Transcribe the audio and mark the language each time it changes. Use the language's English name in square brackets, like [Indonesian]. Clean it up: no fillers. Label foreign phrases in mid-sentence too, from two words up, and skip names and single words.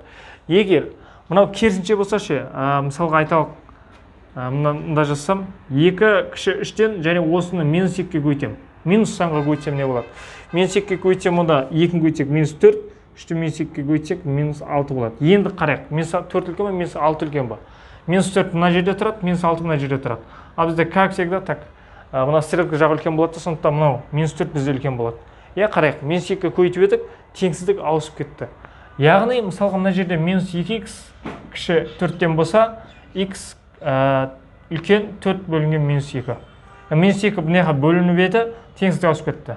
[Kazakh] Егер мынау керісінше болса ше, мысалға айталық, мында жазсам 2 кіші 3-тен және осыны минус 2-ге көйтем. Минус санға көйтсем не болады? Минус 2-ге көйтсем, онда 2-ні көйтсек минус 4, 3-ті минус 2-ге көйтсек минус 6 болады. Енді қарайық, минус 4 үлкен ба, минус 6 үлкен ба? Минус 4 мына жерде тұрады, минус 6 мына жерде тұрады. Ал бізде [Russian] как всегда так, [Kazakh] мына стрелка жағы үлкен болады, сондықтан мынау минус 4 бізде үлкен болады. Қарайық, минус 2-ге көйтіп едік, теңсіздік ауысып кетті. Яғни мысалға мына жерде минус 2x кіші 4-тен болса, x үлкен 4 бөлінген минус 2. Минус 2 бұнеға бөлініп еді, теңсіздік ауысып кетті.